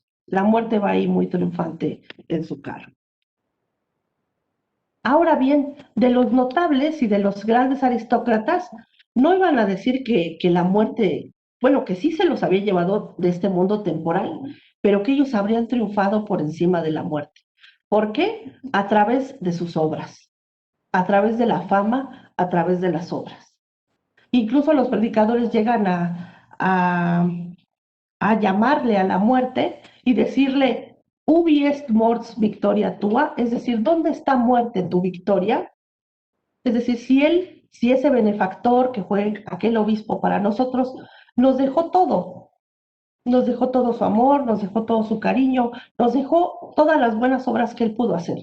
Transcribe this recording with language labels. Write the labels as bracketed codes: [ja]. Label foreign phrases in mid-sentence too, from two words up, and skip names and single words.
[es] La muerte va ahí muy triunfante en su carro. Ahora bien, de los notables y de los grandes aristócratas, no iban a decir que la muerte, bueno, que sí se los había llevado de este mundo temporal, pero que ellos habrían triunfado por encima de la muerte. ¿Por qué? A través de sus obras, a través de la fama, a través de las obras. Incluso los predicadores llegan a llamarle a la muerte y decirle, [la] ubi est mors victoria tua, [es] es decir, ¿dónde está muerte tu victoria? Es decir, si ese benefactor que fue aquel obispo para nosotros, nos dejó todo su amor, nos dejó todo su cariño, nos dejó todas las buenas obras que él pudo hacer.